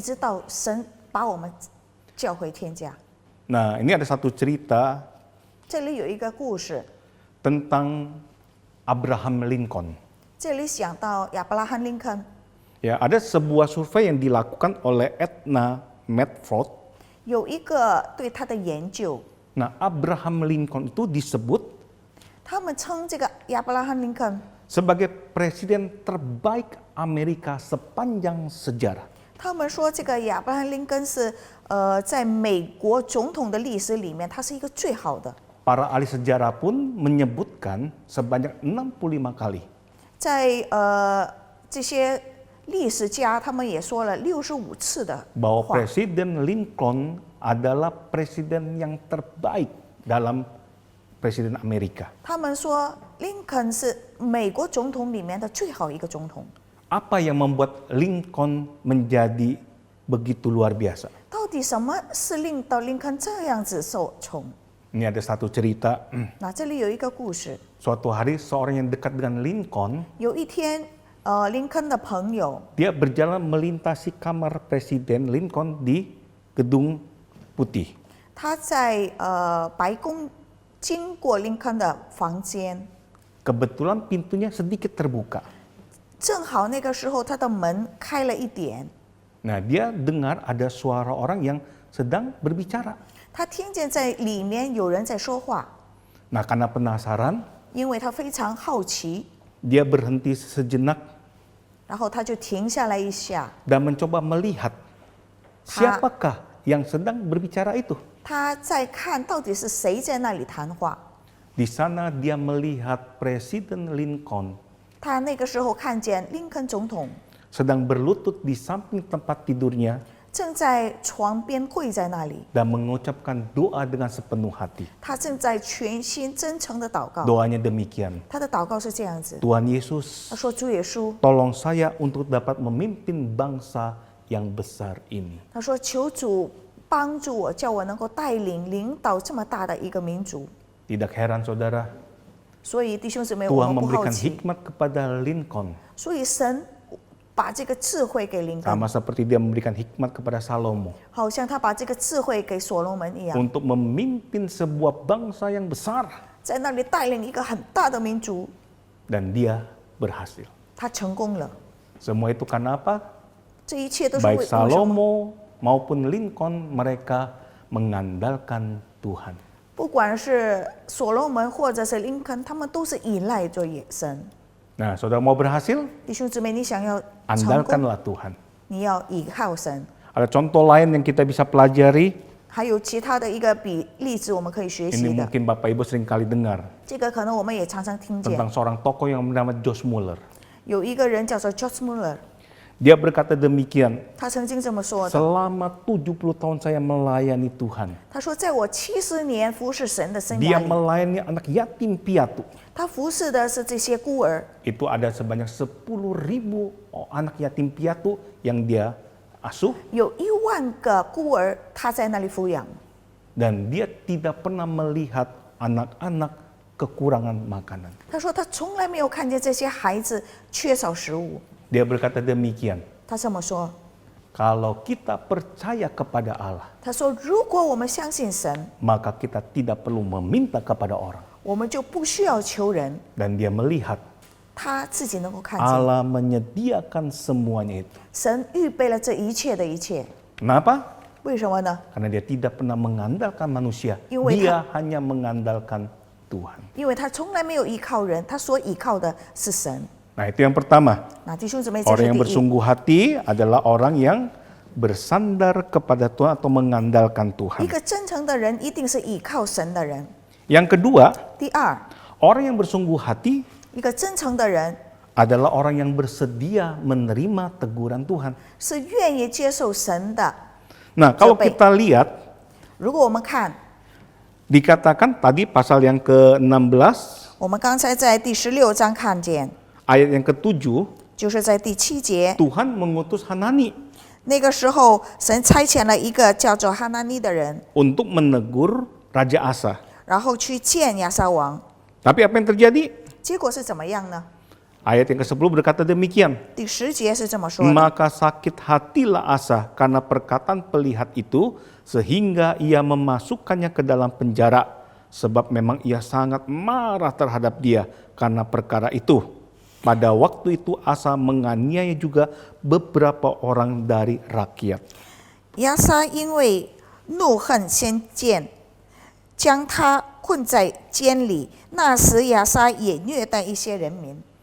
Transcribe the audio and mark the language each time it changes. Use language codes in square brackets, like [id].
[zh] 直到神把我们叫回天家。 [id] Nah, ini ada satu cerita [zh] 这里有一个故事， [id] tentang Abraham Lincoln. [zh] 这里想到亚伯拉罕林肯， [id] Ya, ada sebuah survei yang dilakukan oleh Edna Medford. [zh] 有一个对他的研究， [id] Nah, Abraham Lincoln itu disebut [zh] 他们称这个亚伯拉罕林肯， [id] sebagai presiden terbaik Amerika sepanjang sejarah. [zh] 他们说这个亚伯拉罕林肯是在美国总统的历史里面，他是一个最好的。 [id] Para ahli sejarah pun menyebutkan sebanyak 65 kali. [zh] 在这些历史家他们也说了65次的 [id] Bahwa [zh] 话， [id] Presiden Lincoln adalah presiden yang terbaik dalam presiden Amerika. [zh] 他们说林肯是美国总统里面的最好一个总统。 [id] Apa yang membuat Lincoln menjadi begitu luar biasa? [zh] 到底什么是令到林肯这样子受宠？ [id] Ini ada satu cerita. [zh] 那这里有一个故事， [id] Suatu hari seorang yang dekat dengan Lincoln, [zh] 有一天，林肯的朋友 [id] dia berjalan melintasi kamar Presiden Lincoln di Gedung Putih. [zh] 他在白宫经过林肯的房间， [id] Kebetulan pintunya sedikit terbuka. [zh] 正好那个时候他的门开了一点， [id] Nah, dia dengar ada suara orang yang sedang berbicara. [zh] 他听见在里面有人在说话， [id] Nah, karena penasaran, [zh] 因为他非常好奇， [id] dia berhenti sejenak [zh] 然后他就停下来一下， [id] dan mencoba melihat siapakah yang sedang berbicara itu. [zh] 他在看到底是谁在那里谈话。 [id] Di sana dia melihat Presiden Lincoln [zh] 他那个时候看见林肯总统 [id] sedang berlutut di samping tempat tidurnya [zh] 正在床边跪在那里， [id] dan mengucapkan doa dengan sepenuh hati. [zh] 他正在全心真诚的祷告。 [id] Doanya demikian. [zh] 他的祷告是这样子， [id] Tuhan Yesus, [zh] 他说：“主耶稣， [id] tolong saya untuk dapat memimpin bangsa yang besar ini. [zh] 他说求主帮助我，叫我能够带领领导这么大的一个民族。 [id] Tidak heran saudara, ” [zh] 所以弟兄姊妹，我 [id] Tuhan [zh] 们不好 [id] memberikan [zh] 奇， [id] hikmat kepada Lincoln. [zh] 所以神把这个智慧给林肯， [id] Sama seperti dia memberikan hikmat kepada Salomo. [zh] 好像他把这个智慧给所罗门一样， [id] Untuk memimpin sebuah bangsa yang besar. [zh] 在那里带领一个很大的民族， [id] Dan dia berhasil. [zh] 他成功了。 [id] Semua itu karena apa? [zh] 这一切都是 [id] Baik [zh] 为什么？ [id] Salomo maupun Lincoln, mereka mengandalkan Tuhan. [zh] 不管是所罗门或者是林肯，他们都是依赖着神。 [id] Nah, saudara mau berhasil? [zh] 弟兄姊妹，你想要成功， [id] Andalkanlah Tuhan. [zh] 你要依靠神。 [id] Ada contoh lain yang kita bisa pelajari. [zh] 还有其他的一个例子，我们可以学 [id] Ini [zh] 习的。 [id] mungkin Bapak Ibu sering kali dengar [zh] 这个可能我们也常常听见， [id] tentang seorang tokoh yang bernama Josh Muller. [zh] 有一个人叫做 George Muller， [id] Dia berkata demikian, [zh] 他曾经这么说的。 [id] selama 70 tahun saya melayani Tuhan. [zh] 他说，在我70年服侍神的生 [id] Dia [zh] 涯里， [id] melayani anak yatim piatu. [zh] 他服侍的是这些孤儿， [id] Itu ada sebanyak 10.000 anak yatim piatu yang dia asuh. [zh] 有10000个孤儿，他在那里抚养。 [id] Dan dia tidak pernah melihat anak-anak kekurangan makanan. [zh] 他说，他从来没有看见这些孩子缺少食物。 [id] Dia berkata demikian, [zh] 他这么说， [id] kalau kita percaya kepada Allah, [zh] 他说，如果我们相信神， [id] maka kita tidak perlu meminta kepada orang. [zh] 我们就不需要求人， [id] Dan dia melihat [zh] 他自己能够看见。 [id] Allah menyediakan semuanya itu. [zh] 神预备了这一切的一切， [id] Kenapa? [zh] 为什么呢？ [id] Karena dia tidak pernah mengandalkan manusia. [zh] 因为 [id] Dia hanya mengandalkan Tuhan. [zh] 因为他从来没有依靠人，他所依靠的是神。 [id] Nah, itu yang pertama. [zh] 那弟兄姊妹，这 [id] Orang [zh] 是 [id] yang [zh] 第一。 [id] bersungguh hati adalah orang yang bersandar kepada Tuhan atau mengandalkan [zh] 一 [id] Tuhan. [zh] 个真诚的人一定是依靠神的人。 [id] Yang kedua, [zh] 第二， [id] orang yang bersungguh hati [zh] 一个真诚的人 [id] adalah orang yang bersedia menerima teguran Tuhan. [zh] 是愿意接受神的。 [id] Nah, kalau Baik. kita lihat, [zh] 如果我们看， [id] dikatakan tadi pasal yang ke-16, [zh] 我们刚才在第16章看见， [id] ayat yang ke-7, [zh] 就是在第7节， [id] Tuhan mengutus Hanani [zh] 那个时候神差遣了一个叫做哈拿尼的人， [id] untuk menegur Raja Asa. [zh] 然后去见亚撒王。 [id] Tapi apa yang terjadi? [zh] 结果是怎么样呢？ [id] Ayat yang ke-10 berkata demikian. [zh] 第10节是这么说的： [id] Maka sakit hatilah Asa karena perkataan pelihat itu, sehingga ia memasukkannya ke dalam penjara, sebab memang ia sangat marah terhadap dia karena perkara itu. Pada waktu itu Asa menganiaya juga beberapa orang dari rakyat. [zh] 亚撒因为怒恨先见，将他困在监里。那时亚撒也虐待一些人民。